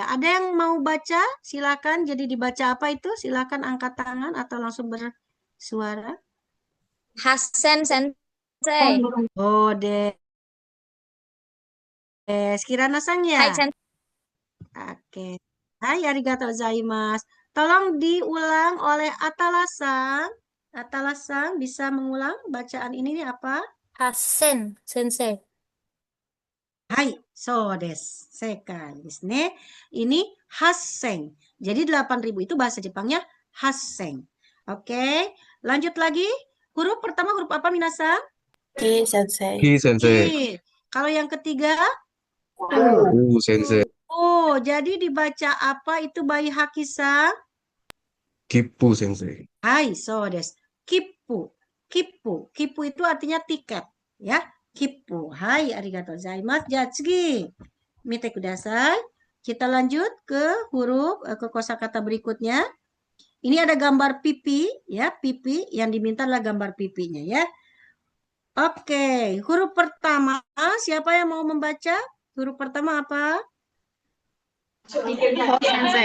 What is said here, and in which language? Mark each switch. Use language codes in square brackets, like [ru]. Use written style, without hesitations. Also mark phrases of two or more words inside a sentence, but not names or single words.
[id] Ada yang mau baca? Silakan. Jadi dibaca apa itu? Silakan angkat tangan atau langsung bersuara. [ja] はっせん先生. [id] Oh, Kirana-san ya. [ja] はい先生. [id] Oke. Hai, [ja] ありがとうございます. [id] Tolong diulang oleh Atala-san. Atala-san bisa mengulang bacaan ini nih apa? [ja] Hasen, Sensei. はい、そうです。せかいですね. [id] Ini hasseng. Jadi 8.000 itu bahasa Jepangnya hasseng. Oke, lanjut lagi. Huruf pertama huruf apa minasan? [ja] き、先生. き先生. [id] Kalau yang ketiga? [ja] Sensei. [id] Oh, jadi dibaca apa itu bayi Hakisa? [ja] きっぷ先生. はい、そうです。きっぷ。きっぷ. [id] Kippu itu artinya tiket. Ya, [ja] kippu. はい、ありがとうございます. じゃ、つぎ. みてください. [id] Kita lanjut ke huruf, ke kosakata berikutnya. Ini ada gambar pipi, ya, pipi. Yang diminta adalah gambar pipinya, ya. Oke, huruf pertama. Siapa yang mau membaca? Huruf pertama apa? [ja] Sensei.